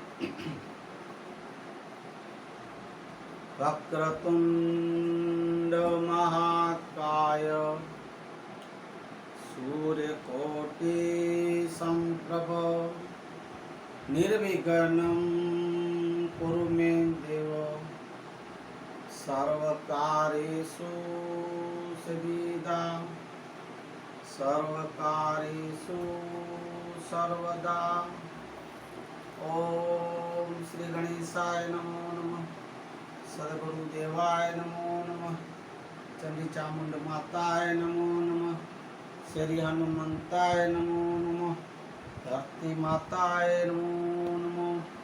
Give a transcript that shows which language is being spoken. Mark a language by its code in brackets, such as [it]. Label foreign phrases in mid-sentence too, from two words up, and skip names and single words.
[sa] વક્રતુંડ મહાકાય સૂર્યકોટિ સંપ્રભ નિર્વિઘ્નં કુરુ મે દેવ સર્વકાર્યેષુ સિદ્ધિદા सर्वकार्येषु सर्वदा। ओम श्री गणेशाय नमो नमः, सद्गुरुदेवाय नमो नमः, चंडी चामुंड माताय नमो नमः, श्री हनुमंताय नमो नमः, धरती माताय नमो नमः।